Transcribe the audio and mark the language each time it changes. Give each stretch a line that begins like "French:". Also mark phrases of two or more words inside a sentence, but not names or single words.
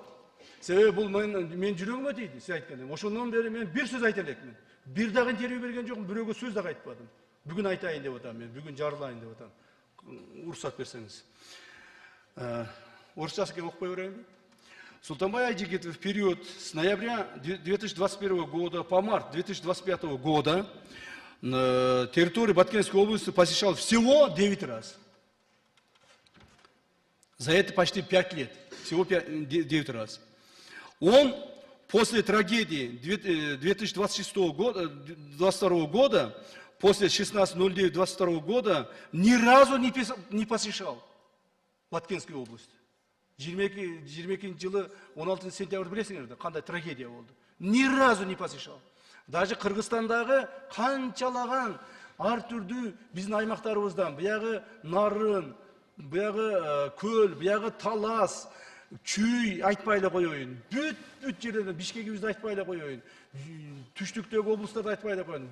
Kyrgyz: Себеби бул мен жүрөгүмө тийди, сиз айткандай. Ошондон бери мен бир сөз айта элекмин. Бир дагы интервью берген жокмун, бирөөгө сөз дагы айтпадым. Бүгүн айтайын деп атам мен, бүгүн жарылайын деп атам. Уруксат берсеңиз. Орысчасы окупай берейинби?
Russian: Султанбай Айжигитов в период с ноября 2021 года по март 2025 года на территории Баткенской области посещал всего 9 раз. За это почти 5 лет. Всего 9 раз. Он после трагедии 2026 года, 22 года, после 16.09.22 года, ни разу не посещал Баткенскую область.
Kyrgyz: 22 жылы 16 сентябрь билесиңерби, кандай трагедия болду.
Russian: Ни разу не посещал.
Kyrgyz: Даже Кыргызстандагы канчалаган ар түрдүү биздин аймактарыбыздан, буягы Нарын, буягы Көл, буягы Талас, Чүй айтпай эле коеюн. Бүт жерлерден Бишкегибизди айтпай эле коеюн. Түштүктөгү облустарды айтпай эле коеюн.